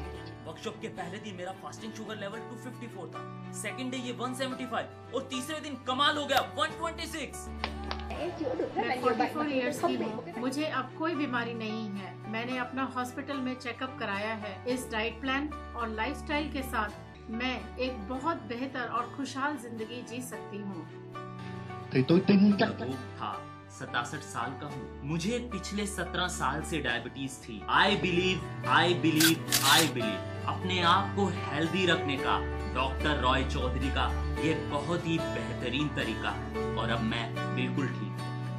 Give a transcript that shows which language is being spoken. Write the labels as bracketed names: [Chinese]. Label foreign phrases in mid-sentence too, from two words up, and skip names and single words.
[Hindi] वर्कशॉप के पहले दिन मेरा फास्टिंग शुगर लेवल 254 था, सेकंड डे ये 175 और तीसरे दिन कमाल हो गया 126। मैं 44 इयर्स की हूँ, मुझे अब कोई बीमारी नहीं है। मैंने अपना हॉस्पिटल में चेकअप कराया है। इस डाइट प्लान और लाइफस्टाइल के साथ मैं एक बहुत बेहतर और खुशहाल जिंदगी जी सकती हूँ। [Vietnamese] thì tôi tin chắc [Hindi] था 67 साल का हूँ। मुझे पिछले 17 साल से डायबिटीज थी। [English] I believe [Hindi] अपने आप को हेल्दी रखने का डॉक्टर रॉय चौधरी का ये बहुत ही बेहतरीन तरीका है और अब मैं बिल्कुल ठीक हूँ।